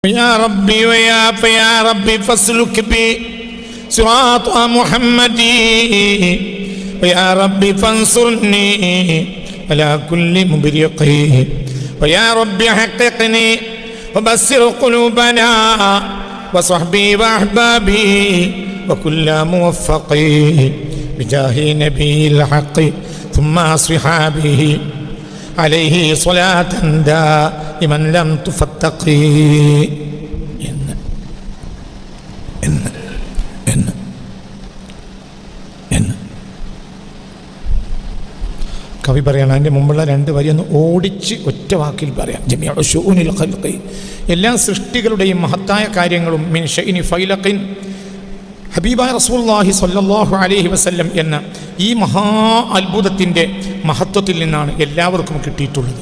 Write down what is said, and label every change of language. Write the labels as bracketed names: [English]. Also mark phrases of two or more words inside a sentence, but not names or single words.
[Arabic] يا ربي فيا ربي فاسلك بي صراط محمدي ويا ربي فانصرني على كل مبرقي ويا ربي حققني وبصر قلوبنا وصحبي وأحبابي وكل موفقي بجاه نبي الحق ثم أصحابه عليه صلاة دائما لم تفتقي. [Malayalam] കവി പറയണം, അതിൻ്റെ മുമ്പുള്ള രണ്ട് വരി ഒന്ന് ഓടിച്ച് ഒറ്റ വാക്കിൽ പറയാം. [Arabic] جميع شؤون الخلق, [Malayalam] എല്ലാ സൃഷ്ടികളുടെയും മഹത്തായ കാര്യങ്ങളും [Arabic] من شين فيلق, [Malayalam] ഹബീബായ റസൂലുള്ളാഹി [Arabic] صلى الله عليه وسلم [Malayalam] എന്ന ഈ മഹാ അത്ഭുതത്തിൻ്റെ മഹത്വത്തിൽ നിന്നാണ് എല്ലാവർക്കും കിട്ടിയിട്ടുള്ളത്.